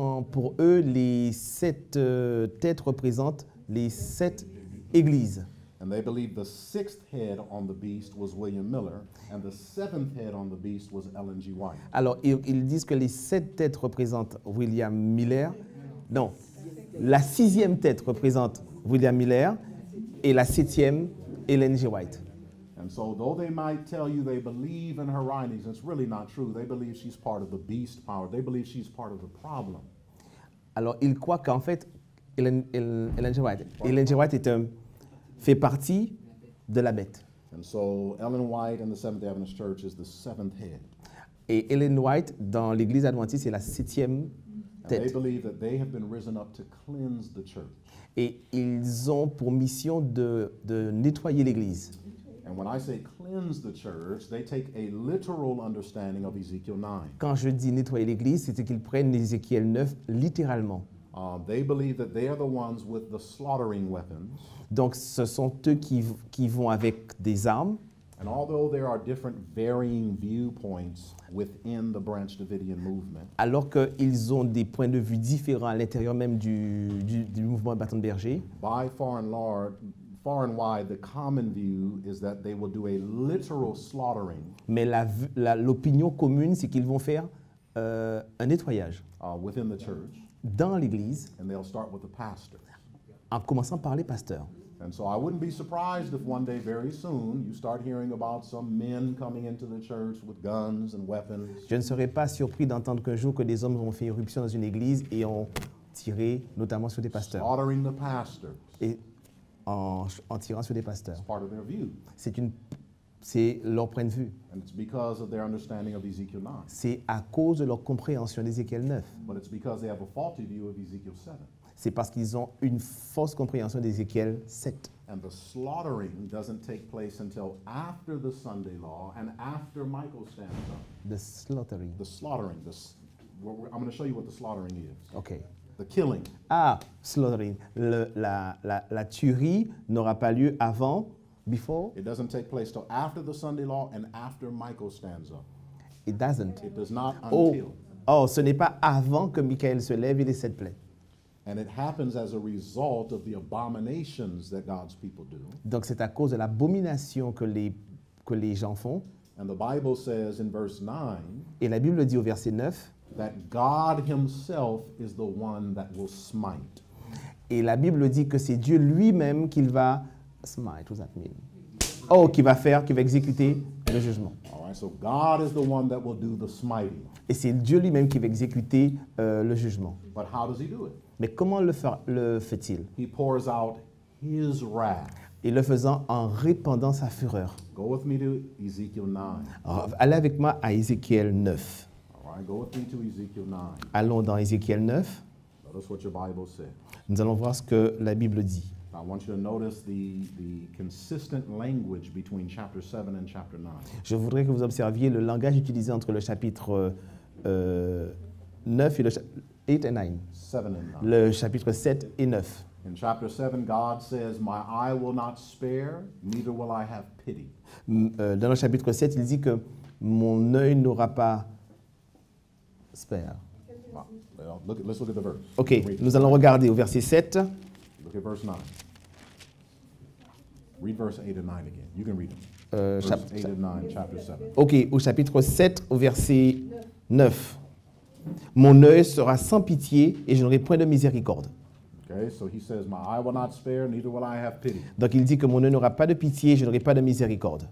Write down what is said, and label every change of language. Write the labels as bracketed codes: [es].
[fr] Pour eux, les 7 têtes représentent les 7 églises. [en] And they believe the 6th head on the beast was William Miller, and the 7th head on the beast was Ellen G. White. [fr] Alors, ils disent que les 7 têtes représentent William Miller. Non, la 6e tête représente William Miller et la 7e, Ellen G. White. [en] And so though they might tell you they believe in her writings, it's really not true. They believe she's part of the beast power. They believe she's part of the problem. [fr] Alors, ils croient qu'en fait, Ellen G. White fait partie de la bête. [en] And so Ellen White and the Seventh Adventist Church is the 7th head. [fr] Et Ellen White, dans l'Église adventiste, c'est la 7e [en] And they [fr] tête. [en] believe that they have been risen up to cleanse the church. [fr] Et ils ont pour mission de nettoyer l'Église. [en] And when I say cleanse the church, they take a literal understanding of Ezekiel 9. [fr] Quand je dis nettoyer l'Église, c'est qu'ils prennent Ézéchiel 9 littéralement. [en] They believe that they are the ones with the slaughtering weapons. [fr] Donc, ce sont eux qui vont avec des armes. [en] And although there are different varying viewpoints within the Branch Davidian movement, [fr] Alors qu'ils ont des points de vue différents à l'intérieur même du mouvement bâton de berger, [en] by far and wide, the common view is that they will do a literal slaughtering [fr] mais l'opinion commune, c'est qu'ils vont faire un nettoyage [en] within the church, [fr] dans l'Église, [en] and they'll start with the pastor. [fr] en commençant par les pasteurs. [en] And so I wouldn't be surprised if one day, very soon, you start hearing about some men coming into the church with guns and weapons. [fr] Je ne serais pas surpris d'entendre qu'un jour que des hommes ont fait irruption dans une église et ont tiré notamment sur des pasteurs. [en] Slaughtering the pastors. [fr] Et en tirant sur des pasteurs. [en] It's part of their view. [fr] C'est leur point de vue. [en] And it's because of their understanding of Ezekiel 9. [fr] C'est à cause de leur compréhension d'Ézéchiel 9. [en] But it's because they have a faulty view of Ezekiel 7. [fr] C'est parce qu'ils ont une fausse compréhension d'Ézéchiel 7. [en] And the slaughtering doesn't take place until after the Sunday law and after Michael stands up. The slaughtering. The slaughtering. I'm going to show you what the slaughtering is. OK. The killing. Ah, slaughtering. [fr] La tuerie n'aura pas lieu avant, [en] before? It doesn't take place till after the Sunday law and after Michael stands up. It doesn't. It does not Oh, until. [fr] ce n'est pas avant que Michael se lève et les 7 plaies. [en] And it happens as a result of the abominations that God's people do. [fr] Donc c'est à cause de l'abomination que les gens font. [en] And the Bible says in verse 9 [fr] Et la Bible dit au verset 9, [en] that God himself is the one that will smite. [fr] et la Bible dit que c'est Dieu lui-même qui va smite, [en] what does that mean? [fr] Oh, qui va exécuter le jugement. [en] All right, so God is the one that will do the smiting. [fr] Et c'est Dieu lui-même qui va exécuter le jugement. [en] But how does he do it? [fr] Mais comment le fait-il? [en] He pours out his wrath. [fr] Et le faisant en répandant sa fureur. [en] Go with me to Ezekiel 9. [fr] Alors, allez avec moi à Ézéchiel 9. [en] All right, go with me to Ezekiel 9. [fr] Allons dans Ézéchiel 9. [en] Notice what your Bible said. [fr] Nous allons voir ce que la Bible dit. [en] I want you to notice the consistent language between chapter 7 and chapter 9. [fr] Je voudrais que vous observiez le langage utilisé entre le chapitre 9 et le 8 et 9. [en] 7 and 9. [fr] Le chapitre 7 et 9. [en] In chapter 7, God says, "My eye will not spare, neither will I have pity." [fr] Dans le chapitre 7, il dit que mon œil n'aura pas spare. [en] Well, let's look at the verse. [fr] Ok, [en] Read it. [fr] nous allons regarder au verset 7. [en] Look at verse 9. Read verse 8 and 9 again. You can read them. Chap- Verse 8 and 9, chapter 7. [fr] Ok, au chapitre 7, au verset 9. Mon œil sera sans pitié et je n'aurai point de miséricorde. [en] Okay, so he says, "My eye will not spare, neither will I have pity." [fr] Donc il dit que mon œil n'aura pas de pitié et je n'aurai pas de miséricorde.